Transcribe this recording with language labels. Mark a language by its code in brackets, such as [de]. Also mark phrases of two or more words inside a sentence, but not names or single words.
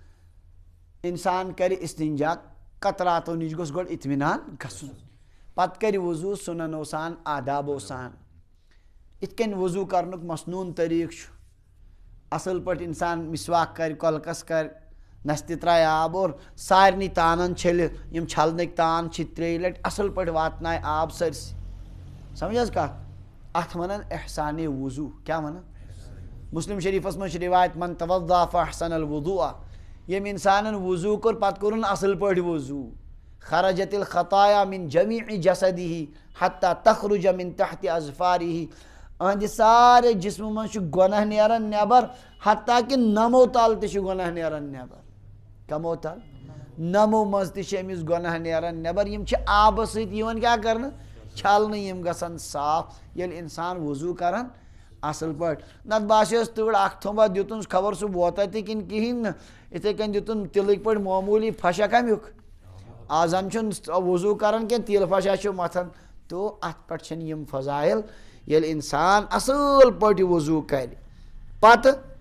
[ks] انسان کرِ استنجا قطراتو نِش گوٚژھ گۄڈٕ اطمینان گژھُن پتہٕ کرِ وضوٗ سُننو سان آدابو سان یِتھ کٔنۍ وضوٗ کرنُک مسنوٗن طریٖقہٕ چھُ اصل پٲٹھۍ انسان مسواک کرِ کۄلکس کرِ نستہِ ترایہِ آب اور سارنٕے تانن چھلہِ یِم چھلنٕکۍ تان چھِ 3 لٹہِ اصل پٲٹھۍ واتنایہِ آب سٲرسٕے سمجھ حظ کتھ اتھ ونان احسانِ وضوٗ کیٛاہ ونان مسلم شریٖفس منٛز چھِ رِوایت [ar] من توضأ فأحسن الوضوء [ks] ییٚمۍ انسانن وضوٗ کوٚر پتہٕ کوٚرُن اصل پٲٹھۍ وضوٗ [ar] خرجت الخطایا من جمیع جسدہ حتى تخرج من تحت اظفارہ [ks] أہنٛدِ سارے جسمہٕ منٛز چھُ گۄناہ نیران نٮ۪بر حتیٰ کہِ نمو تل تہِ چھُ گۄناہ نیران نٮ۪بر کمو تل نمو منٛز تہِ چھِ أمِس گۄناہ نیران نٮ۪بر یِم چھِ آبہٕ سۭتۍ یِوان کیٛاہ کرنہٕ چھلنہٕ یِم گژھان صاف ییٚلہِ انسان وضوٗ کران اصل پٲٹھۍ نتہٕ باسیٚوس تۭر اکھ تھوٚمبا دِتُن خبر سُہ ووتا تہِ کِنہٕ کِہیٖنۍ نہٕ یِتھٕے کٔنۍ دِتُن تِلٕکۍ پٲٹھۍ معموٗلی پھشا کمیُک آزم چھُنہٕ وضوٗ کران کینٛہہ تیٖلہٕ پھشا چھُ متھان تو اتھ پٮ۪ٹھ چھِنہٕ یِم فضایل ییٚلہِ انسان اصل پٲٹھۍ وضوٗ کرِ پتہٕ